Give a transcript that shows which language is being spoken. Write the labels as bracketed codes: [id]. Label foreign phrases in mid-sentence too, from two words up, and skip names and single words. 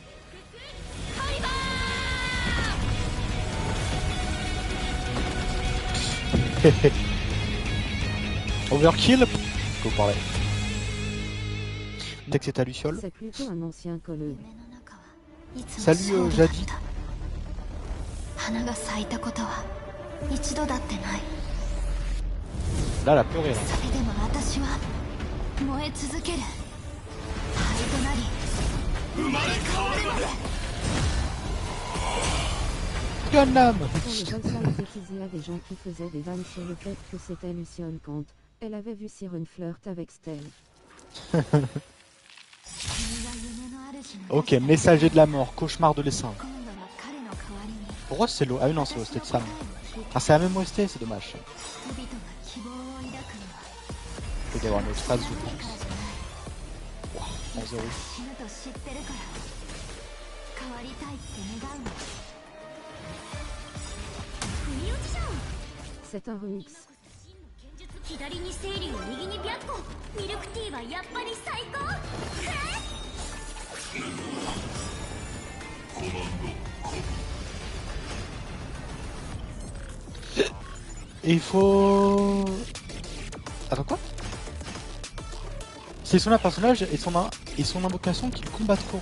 [fr] Overkill. Faut parler. Dès que c'est ta Luciole. C'est plutôt un ancien collègue. Salut Jadi. [ja] 花が咲いたことは一度だってない。 [fr] Là, elle a pleuré là. [ja] それでも私は燃え続ける。灰となり生まれ変わるまで。 [fr] Gundam. Quand le Volkswagen diffusait à des gens qui faisaient des vannes sur le fait que c'était Luciole quand elle avait vu Siren flirt avec Stell. Ok, messager de la mort, cauchemar de l'essaim. Pourquoi c'est l'eau? Ah oui non, c'est l'OST de Sam. Ah c'est la même OST, c'est dommage. Il peut y avoir une autre phase je pense. Wow, en zéro. C'est un remix. [ja] 左にセイリー右に白虎ミルクティーはやっぱり最高。 [fr] Et il faut... Attends quoi? C'est son personnage et son invocation qui combattent Coron.